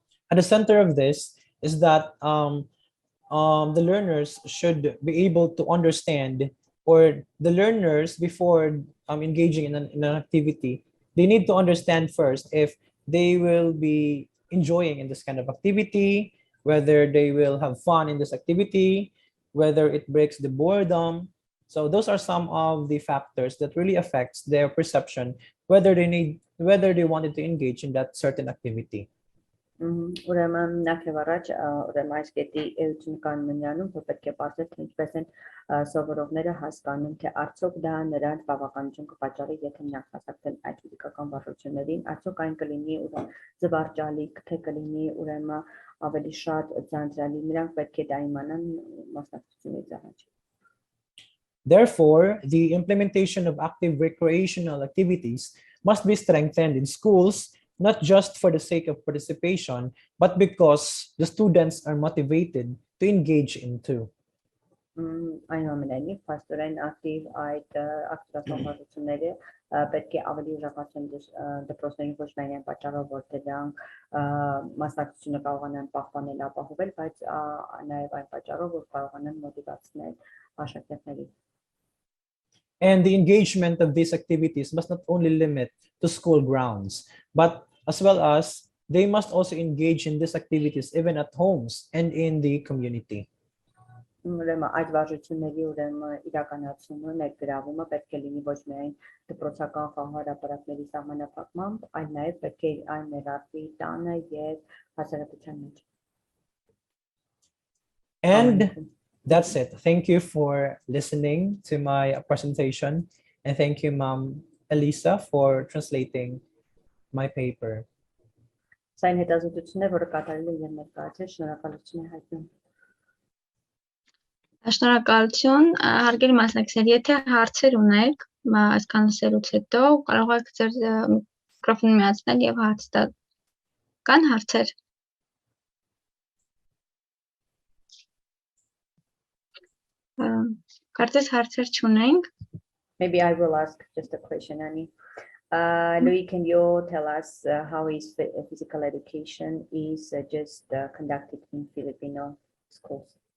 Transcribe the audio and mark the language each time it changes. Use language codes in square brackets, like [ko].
[en] At the center of this is that the learners should be able to understand, or the learners before engaging in an activity, they need to understand first if they will be enjoying in this kind of activity, whether they will have fun in this activity, whether it breaks the boredom. So those are some of the factors that really affects their perception, whether they wanted to engage in that certain activity. [hy] Ուրեմն նախ եւ առաջ ուրեմն այս կետի էություն կանոնյանում որ պետք է բացել թե ինչպես են սովորողները հասկանում թե արդյոք դա նրանց բավականություն կպատճառի եթե նրանք մասնակցեն այդ ֆիզիկական վարժություններին արդյոք այն կլինի ուրեմն զվարճալիք թե կլինի ուրեմն ավելի շատ ձանձրալի նրանք պետք է դա իմանան մասնակցությունից առաջ. [en] Therefore, the implementation of active recreational activities must be strengthened in schools, not just for the sake of participation, but because the students are motivated to engage into. [hy] Այնուամենայնիվ, փաստորեն ակտիվ այդ ակտիվացնող վարժությունները պետք է ավելի ուժեղացնեն դպրոցներին ոչ միայն այն պատճառով, որ դրանք մասնակցությունը կարողանան պահպանել, ապահովել, բայց նաև այն պատճառով, որ կարողանան մոտիվացնել աշակերտներին. [en] And the engagement of these activities must not only limit to school grounds, but as well as they must also engage in these activities even at homes and in the community. [hy] Ուրեմն այդ վարժությունների ուրեմն իրականացումը ներգրավումը պետք է լինի ոչ միայն դպրոցական խաղահարապարակների սահմանափակմամբ, այլ նաև պետք է այն ներառվի տանը եւ հասարակության մեջ. [en] And that's it. Thank you for listening to my presentation, and thank you, Ma'am Elisa, for translating my paper. [hy] Սա այն հետազոտությունն է, որը կատարել եմ եւ ներկայացրել, շնորհակալություն հայտնում. Շնորհակալություն, հարգելի մասնակիցներ, եթե հարցեր ունեք, այսքան լսելուց հետո կարող եք ձեր միկրոֆոնը միացնել եւ հարց տալ։ Կան հարցեր։ Կարծես հարցեր չունենք։ [en] Maybe I will ask just a question, Annie. Louis, can you tell us how is physical education is just conducted in Filipino schools?